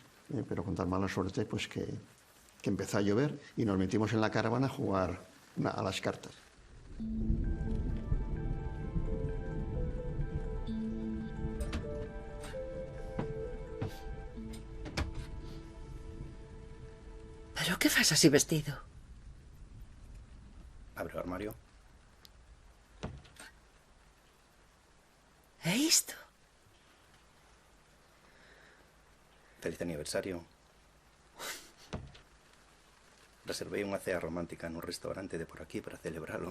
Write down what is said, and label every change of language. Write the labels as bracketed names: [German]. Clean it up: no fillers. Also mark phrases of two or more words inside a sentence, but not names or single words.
[Spanish] Pero con tan mala suerte, pues que empezó a llover y nos metimos en la caravana a jugar a las cartas. [Galician] Pero que fas así vestido? Abre o armario. É isto? Feliz aniversario. Reservei unha cea romántica nun restaurante de por aquí para celebralo.